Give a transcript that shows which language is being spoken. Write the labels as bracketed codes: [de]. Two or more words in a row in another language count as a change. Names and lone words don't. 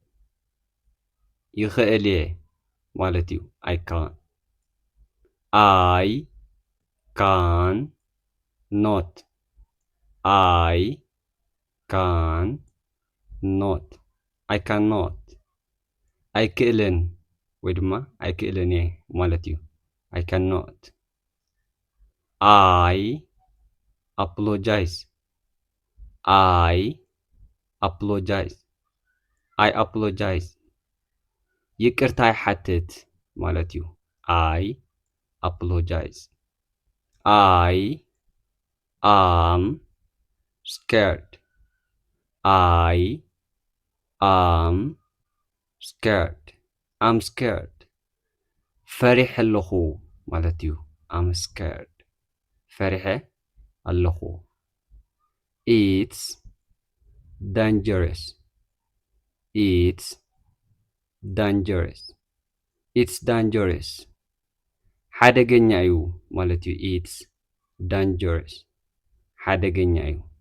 [ti] ይኽእል እየ ማለት እዩ። [en] I can I can not I can not I cannot [ti] ኣይክእልን ወይ ድማ ኣይክእልን እየ ማለት እዩ። [en] I cannot I apologize I apologize I apologize [ti] ይቅርታ ይሓትት ማለት እዩ። [en] I apologize I am scared I am scared I'm scared [ti] ፈሪሕ ኣለኹ ማለት እዩ። [en] I'm scared [ti] ፈሪሐ ኣለኹ። [en] It's dangerous It's dangerous It's dangerous [ti] ሓደገኛ እዩ ማለት እዩ። [en] It's dangerous [ti] ሓደገኛ እዩ።